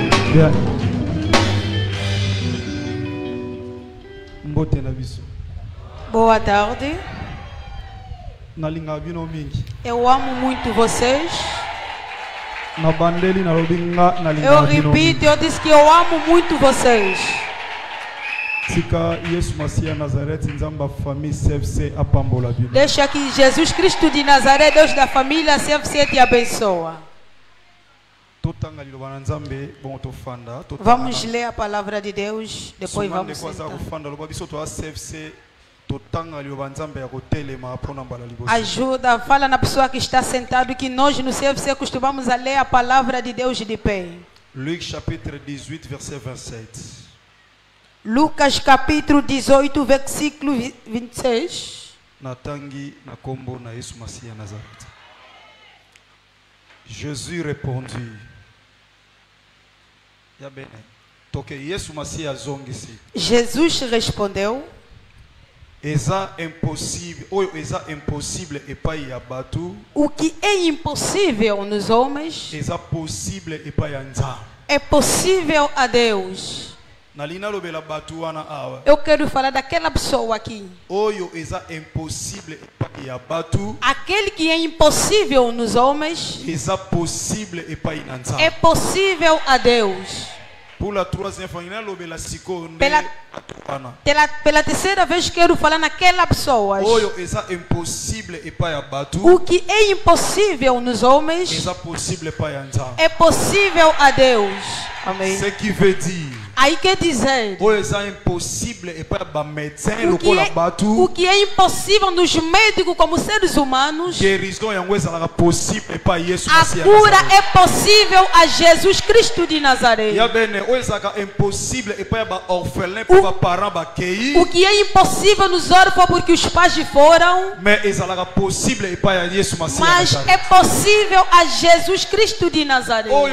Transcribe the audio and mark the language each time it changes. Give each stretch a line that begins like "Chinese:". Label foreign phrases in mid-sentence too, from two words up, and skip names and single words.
Lingala: Bien. Mbote na biso.
Portuguese: Boa tarde.
Lingala: Nalinga bino mingi.
Portuguese: Eu amo muito vocês.
Lingala: Na bandeli na lobinga nalinga
Portuguese: Eu
Lingala: bino.
Portuguese: repito, eu disse que eu amo muito vocês.
Lingala: Sika Yesu Masia Nazareth nzamba famille CFC apambola bino.
Portuguese: Deixa que Jesus Cristo de Nazaré, Deus da família CFC te abençoa.
Lingala: Totanga liloba na Nzambe bon tofanda.
Portuguese: Vamos ler a palavra de Deus, depois vamos sentar.
Lingala: Kufanda loba biso to CFC totanga liloba Nzambe ya kotelema pona mbala liboso.
Portuguese: Ajuda, fala na pessoa que está sentado que nós no CFC costumamos a ler a palavra de Deus de pé.
French: Luc chapitre 18 verset 27.
Portuguese: Lucas capítulo 18 versículo 26.
Lingala: Natangi na kombo na Yesu Masia Nazareth.
French: Jésus répondit.
Lingala: Ya bene. Toke Yesu Masia zongisi.
Portuguese: Jesus respondeu.
Lingala: Eza impossível, ou eza impossível epai ya batu.
Portuguese: O que é impossível nos homens
Lingala: Eza possível epai ya Nzambe.
Portuguese: é possível a Deus. Eu quero falar daquela pessoa aqui. Aquele que é impossível nos homens é possível a Deus. Pela terceira vez quero falar naquela pessoa. O que é impossível nos homens é possível a Deus. Amém.
French: Ce qui veut dire
Portuguese: aí quer dizer o que é impossível nos médicos como seres humanos, a cura é possível a Jesus Cristo de Nazaré. O que é impossível nos órfãos porque os pais foram, mas é possível a Jesus Cristo de Nazaré.